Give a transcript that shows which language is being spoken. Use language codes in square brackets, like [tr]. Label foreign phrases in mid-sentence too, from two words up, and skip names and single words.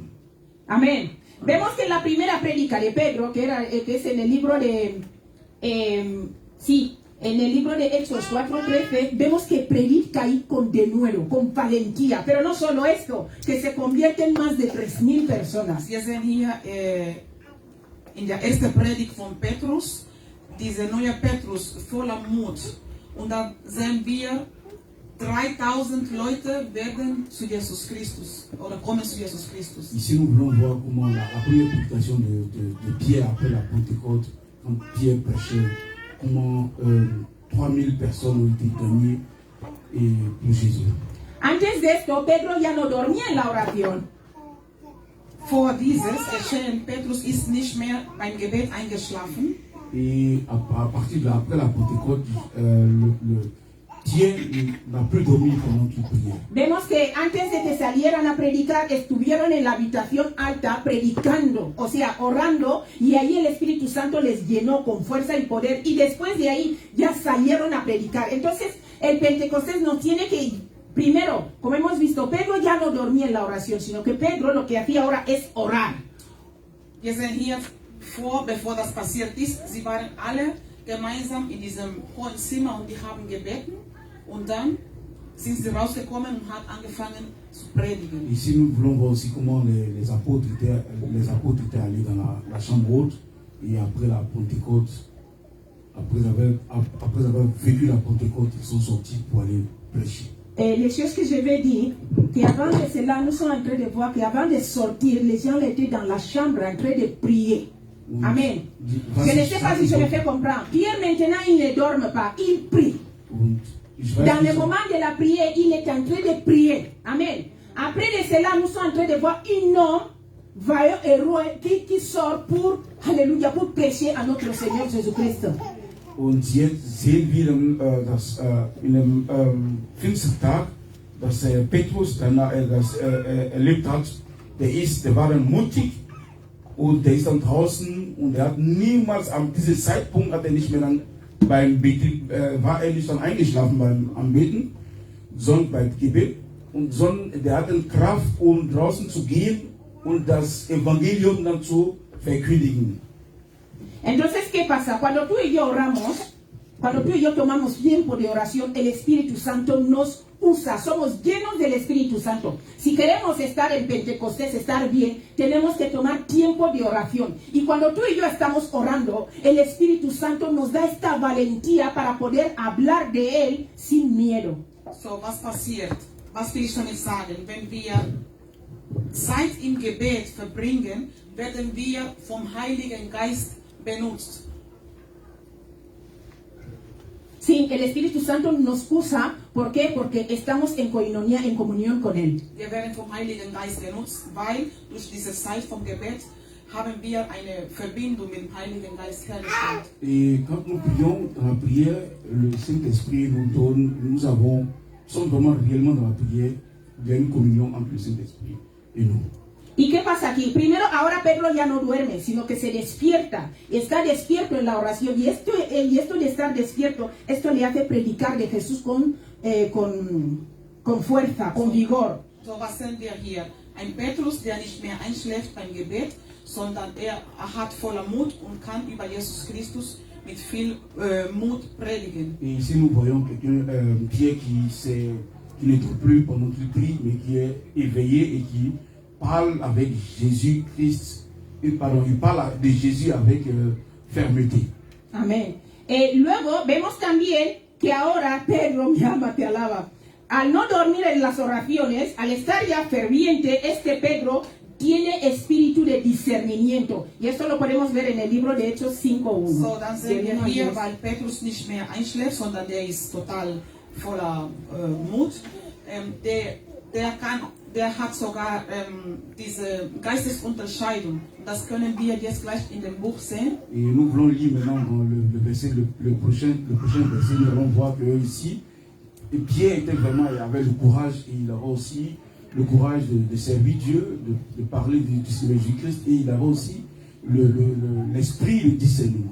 [es] Amén. Vemos que la primera prédica de Pedro, que es en el libro de en el libro de Hechos 4:13, vemos que predica ahí con denuedo, con valentía. Pero no solo esto, que se convierten más de 3,000 personas. [de] Wir sehen hier in der ersten Predigt von Petrus, dieser neue Petrus voller Mut. Und da sehen wir 3000 Leute werden zu Jesus Christus oder kommen zu Jesus Christus. [fr] Ici, nous voulons voir comment la première prédication de Pierre après la Pentecôte, quand Pierre prêchait, comment 3000 personnes ont été gagnées pour Jésus. [es] Antes de esto, Pedro ya no dormía en la oración. [de] Vor dieses Geschehen, Petrus ist nicht mehr beim Gebet eingeschlafen. [fr] Et à partir de après la Pentecôte, Pierre n'a plus dormi pendant qu'il priait. [es] Vemos que antes de que salieran a predicar, estuvieron en la habitación alta predicando, o sea, orando, y ahí el Espíritu Santo les llenó con fuerza y poder, y después de ahí ya salieron a predicar. Entonces, el Pentecostés nos tiene que, primero, como hemos visto, Pedro ya no dormía en la oración, sino que Pedro lo que hacía ahora es orar. [de] Wir sehen hier bevor das passiert ist, sie waren alle gemeinsam in diesem hohen Zimmer und die haben gebeten. Und dann sind sie rausgekommen und haben angefangen zu predigen. [fr] Ici, nous voulons voir aussi comment les apôtres étaient allés dans la chambre haute et après la Pentecôte, après avoir vécu la Pentecôte, ils sont sortis pour aller prêcher. Les choses que je vais dire, qu'avant de cela, nous sommes en train de voir qu'avant de sortir, les gens étaient dans la chambre en train de prier. Amen. Je ne sais pas si je me fais comprendre. Pierre maintenant, il ne dort pas, il prie. Dans le moment de la prière, il est en train de prier. Amen. Après de cela, nous sommes en train de voir un homme vaillant héros qui sort pour, alléluia, pour prêcher à notre Seigneur Jésus-Christ. Und jetzt sehen wir in dem Pfingsttag, dass Petrus dann erlebt hat, der war dann mutig und der ist dann draußen und er hat niemals an diesem Zeitpunkt hat er nicht mehr dann beim Beten, war er nicht dann eingeschlafen beim Anbeten, sondern beim Gebet, und sondern der hatte Kraft, um draußen zu gehen und das Evangelium dann zu verkündigen. [es] Entonces, ¿qué pasa? Cuando tú y yo oramos, cuando tú y yo tomamos tiempo de oración, el Espíritu Santo nos usa, somos llenos del Espíritu Santo. Si queremos estar en Pentecostés, estar bien, tenemos que tomar tiempo de oración. Y cuando tú y yo estamos orando, el Espíritu Santo nos da esta valentía para poder hablar de Él sin miedo. [de] So, was passiert? Was will ich damit sagen? Wenn wir Zeit im Gebet verbringen, werden wir vom Heiligen Geist benutzt. [es] Sí, el Espíritu Santo nos usa, ¿por qué? Porque estamos en koinonia, en comunión con Él. [de] Wir werden vom Heiligen Geist genutzt, weil durch diese Zeit vom Gebet haben wir eine Verbindung mit dem Heiligen Geist hergestellt. [fr] Et quand nous prions dans la prière, le Saint-Esprit nous donne, nous sommes vraiment réellement dans la prière, il y a une communion entre le Saint-Esprit et nous. [es] ¿Y qué pasa aquí? Primero, ahora Pedro ya no duerme, sino que se despierta. Está despierto en la oración. Y esto de estar despierto, esto le hace predicar de Jesús con fuerza, con vigor. [de] So, was sehen wir hier? Ein Petrus, der nicht mehr einschläft beim Gebet, sondern er hat voller Mut und kann über Jesus Christus mit viel Mut predigen. [fr] Et ici, nous voyons quelqu'un, Pierre, qui ne dort plus pendant qu'il prie, mais qui est éveillé et qui parle avec Jésus-Christ, il parle de Jésus avec fermeté. [es] Amén. Luego vemos también que ahora Pedro, mi alma te alaba, al no dormir en las oraciones, al estar ya ferviente, Pedro tiene espíritu de discernimiento. Y esto lo podemos ver en el libro de Hechos 5:1. [de] So, dann sehen wir hier, weil Petrus nicht mehr einschläft, sondern der ist total voller Mut. Der hat sogar diese Geistesunterscheidung. Das können wir jetzt gleich in dem Buch sehen. [fr] Et nous voulons lire maintenant dans le prochain verset, nous allons voir que ici, Pierre était vraiment, il avait le courage, et il avait aussi le courage de servir Dieu, de parler du Seigneur Jésus-Christ, et il avait aussi l'esprit de discernement.